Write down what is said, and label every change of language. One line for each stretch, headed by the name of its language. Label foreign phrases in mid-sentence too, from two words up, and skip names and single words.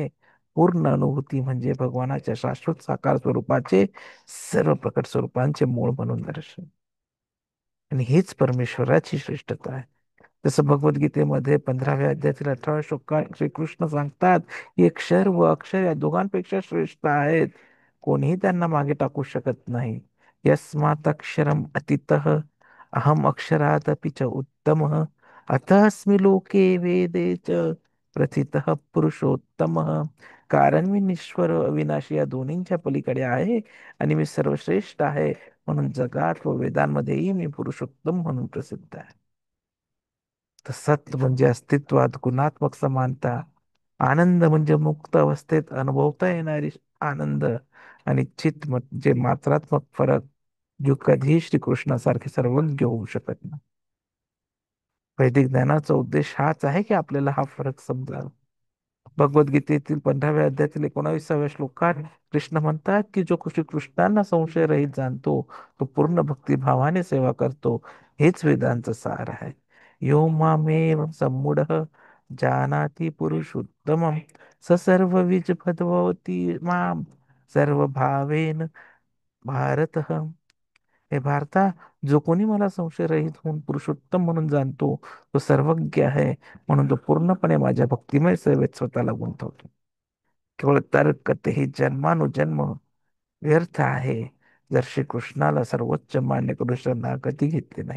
Marathi: पूर्ण अनुभूती म्हणजे भगवानाच्या शाश्वत साकार स्वरूपाचे सर्व प्रकट स्वरूपांचे मूळ म्हणून दर्शन. आणि हीच परमेश्वराची श्रेष्ठता आहे. जसं भगवद्गीतेमध्ये 15व्या अध्यायातील 18व्या श्लोकात श्रीकृष्ण सांगतात की क्षर व अक्षर या दोघांपेक्षा श्रेष्ठ आहेत, कोणीही त्यांना मागे टाकू शकत नाही.
Sanskrit: यस्मात् अक्षरम अतितः अहम अक्षरादपि च उत्तमः अतस्मि लोके वेदे च प्रथितः पुरुषोत्तमः.
Marathi: कारण मी निश्वर अविनाशी या दोन्हींच्या पलीकडे आहे आणि मी सर्वश्रेष्ठ आहे, म्हणून जगात व वेदांमध्येही मी पुरुषोत्तम म्हणून प्रसिद्ध आहे. तर सत म्हणजे अस्तित्वात गुणात्मक समानता, आनंद म्हणजे मुक्त अवस्थेत अनुभवता येणारी आनंद, आणि चित म्हणजे मात्रात्मक फरक, जो कधीही श्रीकृष्णासारखे सर्वज्ञ होऊ शकत नाही. वैदिक ज्ञानाचा उद्देश हाच आहे की आपल्याला हा फरक समजावा. भगवद्गीतेतील 15व्या अध्यायातील 19व्या श्लोकात कृष्ण म्हणतात की जो श्रीकृष्णांना संशयरहित जाणतो, तो पूर्ण भक्तिभावाने सेवा करतो, हेच वेदांचं सार आहे.
Sanskrit: यो मामेव सम्मूढ जानाति पुरुषोत्तमं स सर्वविज भजवति माम सर्व भावेन भारत.
Marathi: हे भारता, जो कोणी मला संशयरहित होऊन पुरुषोत्तम म्हणून जाणतो, तो सर्वज्ञ आहे, म्हणून तो पूर्णपणे माझ्या भक्तिमय सेवेत स्वतःला गुंतवतो. केवळ तर्क तेही जन्मानुजन्म व्यर्थ आहे, जर श्रीकृष्णाला सर्वोच्च मान्य करून गती घेतली नाही.